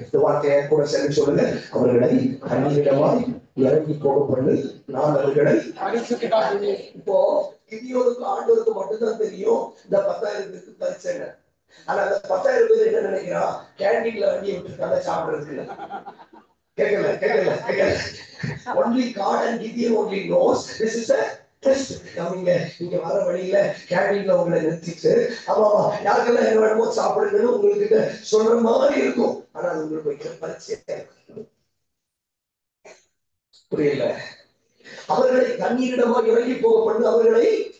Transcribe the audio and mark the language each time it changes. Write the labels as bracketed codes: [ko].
[ta] இந்த வார்த்தையை கூட சேர்ந்து சொல்லுங்க. அவர்களை தண்ணீரிடமாய் இறங்கி போக பண்ணு, நான் அவர்களை பரீட்சித்து காட்டுவேன். இப்போ கிதியோனுக்கு ஆண்டவருக்கு மட்டும்தான் தெரியும் இந்த 10,000 பேருக்கு பரிச்சை. ஆனா அந்த 10,000 பேர் என்ன நினைக்கிறான், கேண்டீன்ல வண்டி விட்டுருக்காங்க சாப்பிடுறதுக்கு. கேட்கல. [en] Only God and Gideon only knows this is a test. [ta] நீங்க வர வழியில கேண்டீன்ல உங்களை நிறுத்திட்டு ஆமா யாருக்கெல்லாம் என்ன வேணுமோ சாப்பிடுங்கன்னு உங்களுக்கு சொல்ற மாதிரி இருக்கும். ஆனா அது உங்களுக்கு வைக்கிற பரிச்சை புரியல. அவர்களை தண்ணீரிடமாக இறங்கி போக பண்ணு, அவர்களை